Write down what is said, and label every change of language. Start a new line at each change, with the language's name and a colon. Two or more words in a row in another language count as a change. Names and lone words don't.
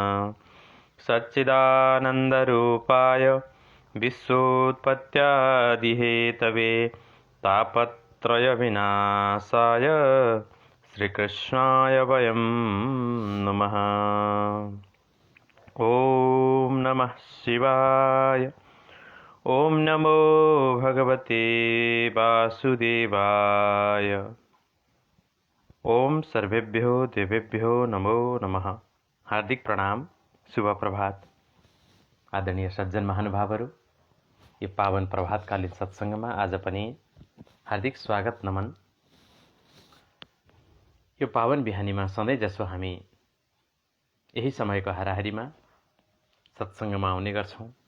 Sanskrit: सच्चिदानन्दरूपाय विश्वोत्पत्त्यादिहेतवे तापत्रयविनाशाय श्रीकृष्णाय वयं नमः। ॐ नमः शिवाय। ॐ नमो भगवते वासुदेवाय। ओम सर्वेभ्यो देवेभ्यो नमो नमः।
Nepali: हार्दिक प्रणाम, शुभ प्रभात। आदरणीय सज्जन महानुभावहरू, यो पावन प्रभातकालीन सत्सङ्गमा आज पनि हार्दिक स्वागत नमन। यो पावन बिहानीमा सधैँ जसो हामी यही समयको हाराहारीमा सत्सङ्गमा आउने गर्छौँ।